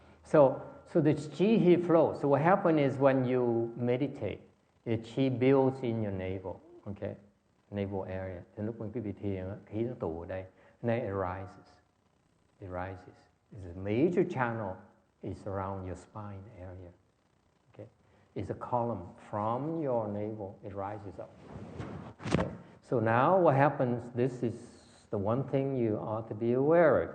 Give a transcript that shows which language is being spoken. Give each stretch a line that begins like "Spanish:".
English: So the chi here flows. So what happens is when you meditate, the chi builds in your navel, okay? Navel area.
Vietnamese: Thì lúc mà quý vị thiền, khí nó tụ ở đây,
English: then it rises. It rises. It's a major channel is around your spine area. Okay? It's a column from your navel, it rises up. Okay? So now what happens, this is the one thing you ought to be aware of.